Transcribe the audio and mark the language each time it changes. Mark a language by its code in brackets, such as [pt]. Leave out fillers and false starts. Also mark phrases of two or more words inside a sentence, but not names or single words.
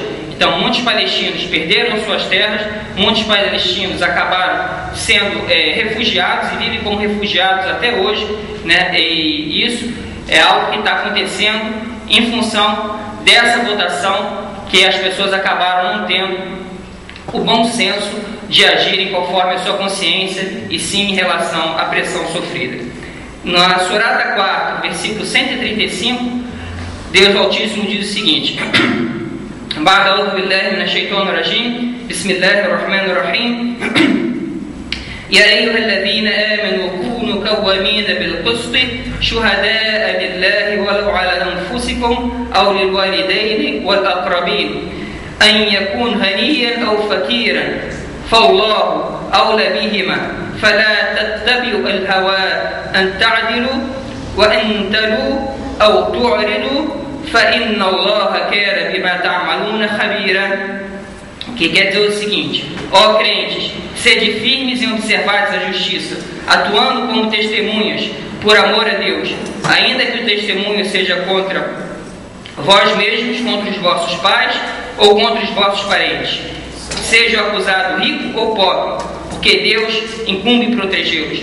[pt] Então, muitos palestinos perderam suas terras, muitos palestinos acabaram sendo refugiados e vivem como refugiados até hoje, E isso é algo que está acontecendo em função dessa votação, que as pessoas acabaram não tendo o bom senso de agirem conforme a sua consciência e sim em relação à pressão sofrida. Na Surata 4, versículo 135, Deus Altíssimo diz o seguinte: [ar] بعد بالله من الشيطان الرجيم بسم الله الرحمن الرحيم, يا أيها الذين آمنوا كونوا قوامين بالقسط شهداء لله ولو على أنفسكم أو للوالدين والأقربين إن يكن غنيا أو فقيرا فالله أولى بهما فلا تتبعوا الهوى أن تعدلوا وأن تلوا أو تعرضوا فإن الله كان بما تعملون خبيرا. [pt] Que quer dizer o seguinte: ó crentes, sede firmes em observar a justiça, atuando como testemunhas por amor a Deus, ainda que o testemunho seja contra vós mesmos, contra os vossos pais ou contra os vossos parentes, seja o acusado rico ou pobre, porque Deus incumbe protegê-los.